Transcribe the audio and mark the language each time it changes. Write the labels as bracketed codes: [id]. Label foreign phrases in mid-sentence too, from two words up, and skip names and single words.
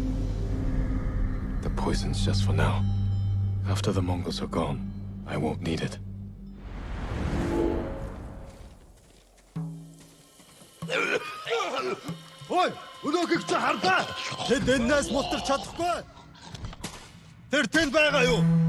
[en] The poison's just for now. After the Mongols are gone, I won't need it. [mn] Ой, өнөөхийг чи харлаа. Тэд энэс мултарч чадахгүй. Тэр тэнд байгаа юу?